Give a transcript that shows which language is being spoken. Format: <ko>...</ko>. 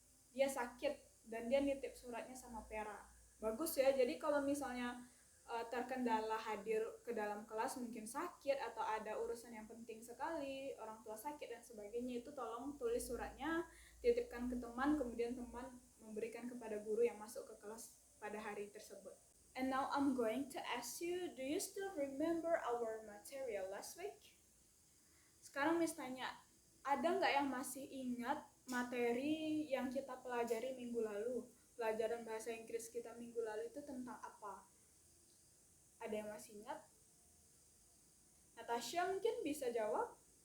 <id>Dia sakit dan dia nitip suratnya sama Pera. Bagus ya, jadi kalau misalnya terkendala hadir ke dalam kelas, mungkin sakit atau ada urusan yang penting sekali, orang tua sakit dan sebagainya, itu tolong tulis suratnya, titipkan ke teman, kemudian teman memberikan kepada guru yang masuk ke kelas pada hari tersebut.</id> <en>And now I'm going to ask you, do you still remember our material last week?</en> <id>Sekarang Miss tanya, ada nggak yang masih ingat materi yang kita pelajari minggu lalu? Pelajaran bahasa Inggris kita minggu lalu itu tentang apa? Ada yang masih ingat? Natasha mungkin bisa jawab?</id>